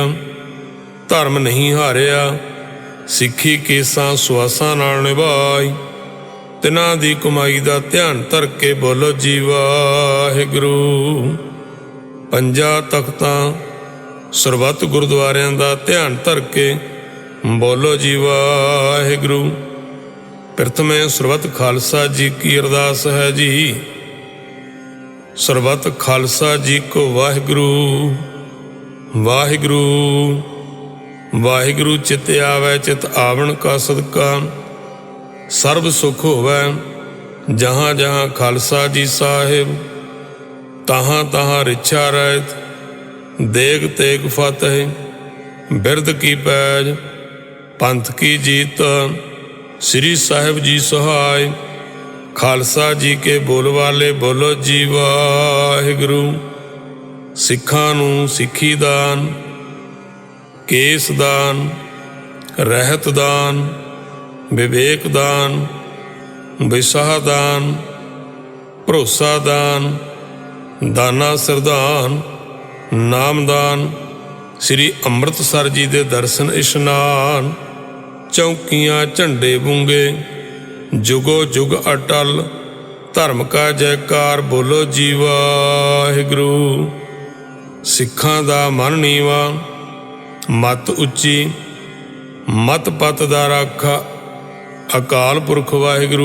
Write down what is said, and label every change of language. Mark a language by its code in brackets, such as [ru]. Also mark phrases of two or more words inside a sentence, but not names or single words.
[pa] ਧਰਮ ਨਹੀਂ ਹਾਰਿਆ ਸਿੱਖੀ ਕੇਸਾਂ ਸੁਆਸਾਂ ਨਾਲ ਨਿਭਾਈ। ਤਿਨ੍ਹਾਂ ਦੀ ਕਮਾਈ ਦਾ ਧਿਆਨ ਧਰ ਕੇ ਬੋਲੋ ਜੀ ਵਾਹਿਗੁਰੂ। ਪੰਜਾ ਤਖ਼ਤਾਂ ਸਰਬੱਤ ਗੁਰਦੁਆਰਿਆਂ ਦਾ ਧਿਆਨ ਧਰ ਕੇ ਬੋਲੋ ਜੀ ਵਾਹਿਗੁਰੂ। ਪ੍ਰਥਮੇ ਸਰਬੱਤ ਖ਼ਾਲਸਾ ਜੀ ਕੀ ਅਰਦਾਸ ਹੈ ਜੀ। ਸਰਬੱਤ ਖ਼ਾਲਸਾ ਜੀ ਕੋ ਵਾਹਿਗੁਰੂ ਵਾਹਿਗੁਰੂ। ਵਾਹਿਗੁਰੂ ਚਿੱਤ ਆਵੈ ਚਿੱਤ ਆਵਣ ਕਾ ਸਦਕਾ। ਸਰਬ ਸੁਖ ਹੋਵੈ ਜਹਾਂ ਜਹਾਂ ਖ਼ਾਲਸਾ ਜੀ ਸਾਹਿਬ। ਤਹਾਂ ਤਹਾਂ ਰਿੱਛਾ ਰਹਤ ਦੇਗ ਤੇਗ ਫ਼ਤਹਿ। ਬਿਰਦ ਕੀ ਪੈਜ ਪੰਥ ਕੀ ਜੀਤ ਸ੍ਰੀ ਸਾਹਿਬ ਜੀ ਸਹਾਇ। ਖ਼ਾਲਸਾ ਜੀ ਕੇ ਬੋਲ ਵਾਲੇ ਬੋਲੋ ਜੀ ਵਾਹਿਗੁਰੂ। ਸਿੱਖਾਂ ਨੂੰ ਸਿੱਖੀ ਦਾਨ ਕੇਸ ਦਾਨ ਰਹਤ ਦਾਨ ਬਿਬੇਕ ਦਾਨ ਵਿਸਾਹ ਦਾਨ ਭਰੋਸਾ ਦਾਨ ਦਾਨਾ ਸਰਦਾਨ ਨਾਮ ਦਾਨ। श्री ਅੰਮ੍ਰਿਤਸਰ ਜੀ ਦੇ ਦਰਸ਼ਨ ਇਸ਼ਨਾਨ। ਚੌਕੀਆਂ ਝੰਡੇ ਬੁੰਗੇ ਜੁਗੋ ਜੁਗ ਅਟੱਲ ਧਰਮ ਕਾ ਜੈਕਾਰ ਬੋਲੋ ਜੀ ਵਾਹਿਗੁਰੂ। ਸਿੱਖਾਂ ਦਾ ਮਨ ਨੀਵਾ ਮਤ ਉੱਚੀ, ਮਤ ਪਤ ਦਾ ਰਾਖਾ ਅਕਾਲ ਪੁਰਖ ਵਾਹਿਗੁਰੂ।